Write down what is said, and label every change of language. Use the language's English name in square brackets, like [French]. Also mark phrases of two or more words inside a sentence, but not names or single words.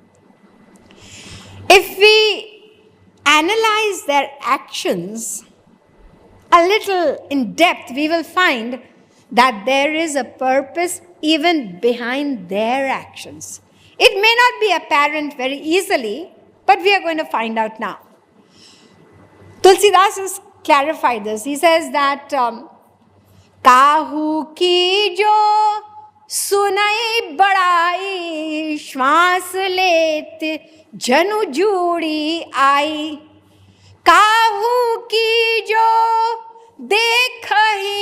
[English] If we analyze their actions, a little in depth, we will find that there is a purpose even behind their actions. It may not be apparent very easily, but we are going to find out now. Tulsidas has clarified this. He says that [Awadhi] काहू की जो सुनई बड़ाई श्वास लेत जनु जूड़ी आई काहू की जो देख ही